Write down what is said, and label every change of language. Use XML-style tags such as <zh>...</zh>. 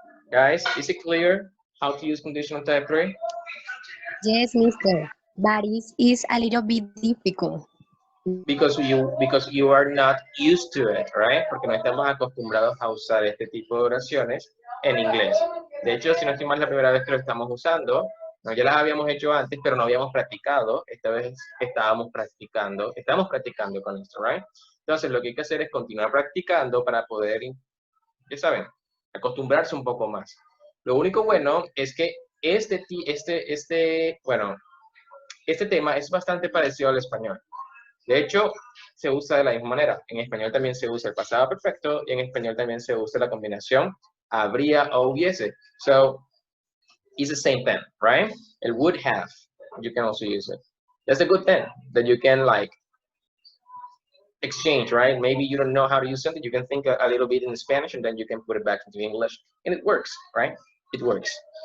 <en>Guys, is it clear how to use conditional type 3? Yes, mister. That is a little bit difficult. Because you are not used to it, right?</en> <es>Porque no estamos acostumbrados a usar este tipo de oraciones en inglés. De hecho, si no estoy mal, la primera vez que lo estamos usando, no, ya las habíamos hecho antes, pero no habíamos practicado. Esta vez estamos practicando con esto, right? Entonces, lo que hay que hacer es continuar practicando para poder, ya saben, acostumbrarse un poco más. Lo único bueno es que este tema es bastante parecido al español. De hecho, se usa de la misma manera. En español también se usa el pasado perfecto y en español también se usa la combinación habría o hubiese.</es> <en>So, it's the same thing, right? El would have, you can also use it. That's a good thing that you can like exchange, right? Maybe you don't know how to use something, you can think a little bit in Spanish and then you can put it back into English and it works, right? It works.</en>